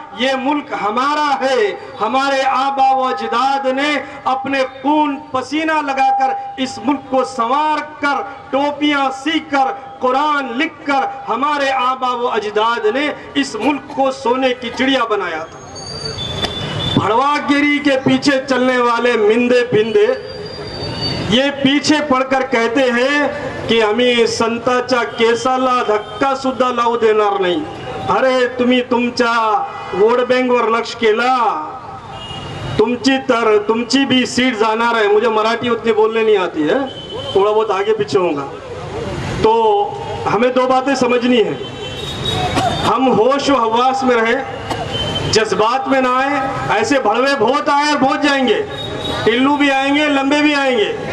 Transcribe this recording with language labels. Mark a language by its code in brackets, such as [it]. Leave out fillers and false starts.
[hi] ये मुल्क हमारा है। हमारे आबा व अजदाद ने अपने खून पसीना लगाकर इस मुल्क को संवार कर, टोपियां सीख कर, कुरान लिख कर, हमारे आबा व अजदाद ने इस मुल्क को सोने की चिड़िया बनाया था। भड़वागिरी के पीछे चलने वाले मिंदे फिंदे ये पीछे पड़कर कहते हैं कि हमें [mr] संताचा केसाला धक्का सुद्धा लावू देणार [hi] नहीं। [mr] अरे तुम्ही तुमच्या वोट बँकवर लक्ष केला, तुमची भी सीट जाणार है। [hi] मुझे मराठी उतनी बोलने नहीं आती है, थोड़ा बहुत आगे पीछे होगा। तो हमें 2 बातें समझनी है। हम होश व हवास में रहे, जज्बात में ना आए। ऐसे भड़वे बहुत आए और बहुत जाएंगे, टिल्लू भी आएंगे, लंबे भी आएंगे।